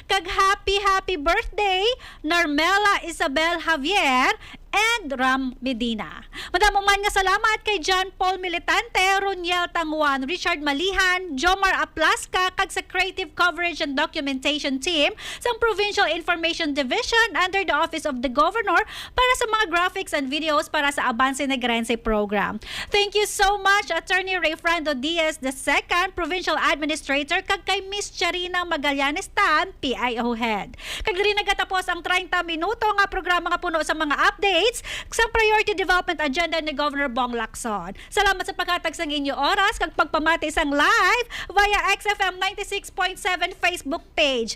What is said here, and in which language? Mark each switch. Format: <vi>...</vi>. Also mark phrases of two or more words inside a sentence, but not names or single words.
<hil>Kag</hil> <en>happy birthday</en> <hil>Narmela Isabel Javier, and Ram Medina. Madamo man nga salamat kay John Paul Militante, Roniel Tanguan, Richard Malihan, Jomar Aplaska, kag sa Creative Coverage and Documentation Team sa Provincial Information Division under the Office of the Governor para sa mga</hil> <en>graphics and videos</en> <hil>para sa Avance Negrense program.</hil> <en>Thank you so much,</en> <hil>Attorney Ray Frando Diaz II, Provincial Administrator, kag kay Miss Charina Magallanes Tan, PIO Head. Kag diri nagatapos ang 30 minuto nga programa nga puno sa mga updates sa Priority Development Agenda ni Governor Bong Lacson. Salamat sa paghatag sa inyo oras kag pagpamati sang</hil> <en>live via</en> <hil>Xfm 96.7 Facebook page.</hil>